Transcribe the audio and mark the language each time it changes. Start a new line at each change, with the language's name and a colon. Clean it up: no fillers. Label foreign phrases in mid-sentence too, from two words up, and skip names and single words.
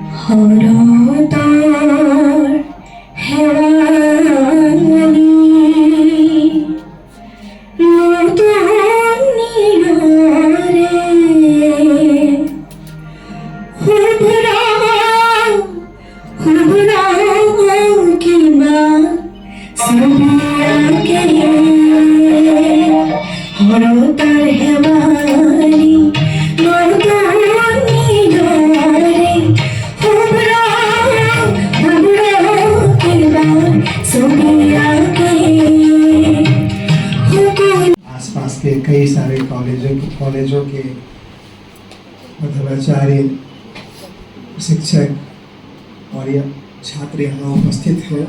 Assamese: হৰতৰ হেৰালি নতুন নীৰৰে শুভ্ৰ কিবা ছবি আঁকে হৰতৰ হেৰালি
Hindi: आसपास के कई सारे कॉलेजों के प्रधानाचार्य, शिक्षक और यह छात्र यहाँ उपस्थित हैं।